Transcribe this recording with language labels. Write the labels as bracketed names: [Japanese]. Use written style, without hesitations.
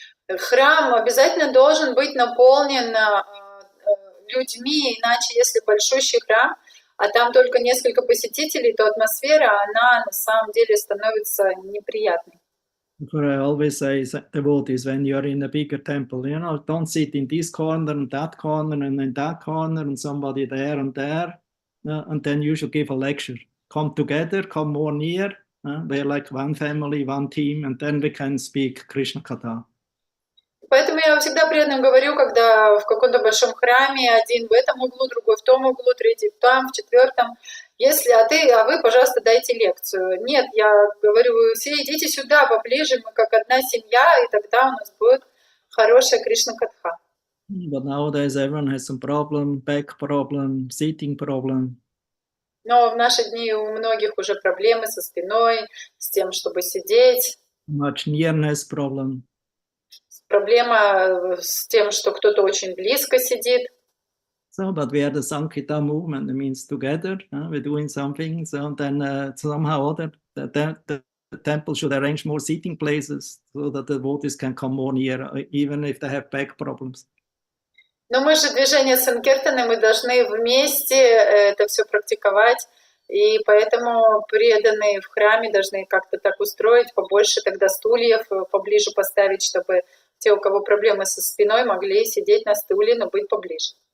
[Russian] Храм обязательно должен быть наполнен людьми, иначе если большущий храм, а там только несколько посетителей, то атмосфера, она на самом деле становится неприятной. [English] I always say the word is when you're in a bigger temple, don't sit in this corner and that corner and in that corner and somebody there, and then you should give a lecture. Come together, come more near, we're like one family, one team, and then we can speak Krishna Katha. [Russian] Поэтому я всегда преданным говорю, когда в каком-то большом храме один в этом углу, другой в том углу, третий там, в четвертом. Вы, пожалуйста, дайте лекцию. Нет, я говорю, вы все идите сюда поближе, мы как одна семья, и тогда у нас будет хорошая Кришна-катха. [English] But nowadays everyone has some problem, back problem, sitting problem. [Russian] Но в наши дни у многих уже проблемы со спиной, с тем, чтобы сидеть. [English] Much nearness problem. [Russian] Проблема с тем, что кто-то очень близко сидит. [English] So, but we are the Sankirtan movement. It means together, we're doing something. So then somehow or other, the temple should arrange more seating places so that the devotees can come more near, even if they have back problems. [Russian] Но мы же движение Санкиртаны, мы должны вместе это все практиковать, и поэтому преданные в храме должны как-то так устроить, побольше тогда стульев поближе поставить, чтобы те, у кого проблемы со спиной, могли сидеть на стуле, но быть поближе.